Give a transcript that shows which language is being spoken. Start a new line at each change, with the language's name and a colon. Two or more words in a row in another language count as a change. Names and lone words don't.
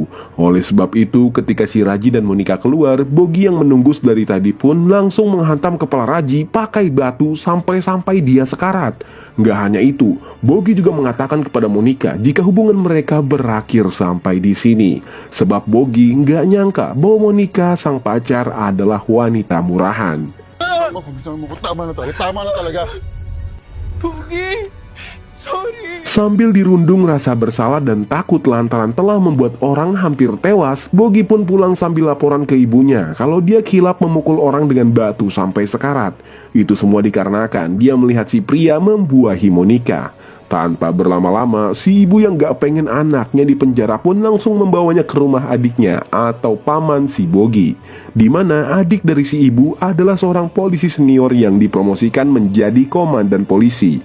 Indonesian: Oleh sebab itu, ketika si Raji dan Monica keluar, Bogi yang menunggu dari tadi pun langsung menghantam kepala Raji pakai batu sampai-sampai dia sekarat. Nggak hanya itu, Bogi juga mengatakan kepada Monica jika hubungan mereka berakhir sampai di sini. Sebab Bogi nggak nyangka bahwa Monica, sang pacar, adalah wanita murahan.
Filipino: Tama na talaga. Pugi! Sorry!
Indonesian: Sambil dirundung rasa bersalah dan takut lantaran telah membuat orang hampir tewas, Bogi pun pulang sambil laporan ke ibunya kalau dia kilap memukul orang dengan batu sampai sekarat. Itu semua dikarenakan dia melihat si pria membuahi Monica. Tanpa berlama-lama, si ibu yang gak pengen anaknya di penjara pun langsung membawanya ke rumah adiknya atau paman si Bogi, di mana adik dari si ibu adalah seorang polisi senior yang dipromosikan menjadi komandan polisi.